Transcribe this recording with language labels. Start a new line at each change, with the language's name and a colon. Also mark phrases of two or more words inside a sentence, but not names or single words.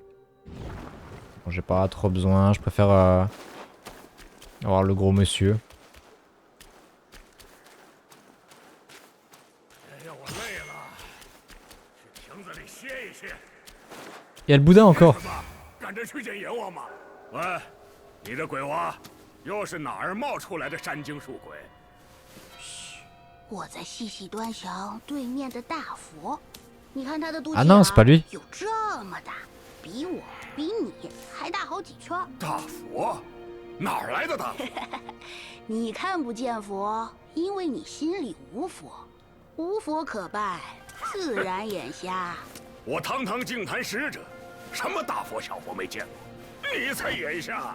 French: Bon, j'ai pas trop besoin, je préfère avoir le gros monsieur. Il y a le boudin encore.
Chinese: 你的鬼娃，又是哪儿冒出来的山精树鬼？我在细细端详对面的大佛， 你看他的肚脐
French: Ah non, c'est pas lui.
Chinese: 有这么大，比我比你还大好几圈。大佛，哪儿来的大佛？你看不见佛，因为你心里无佛，无佛可拜，自然眼瞎。我堂堂净坛使者，什么大佛小佛没见过，你才眼瞎。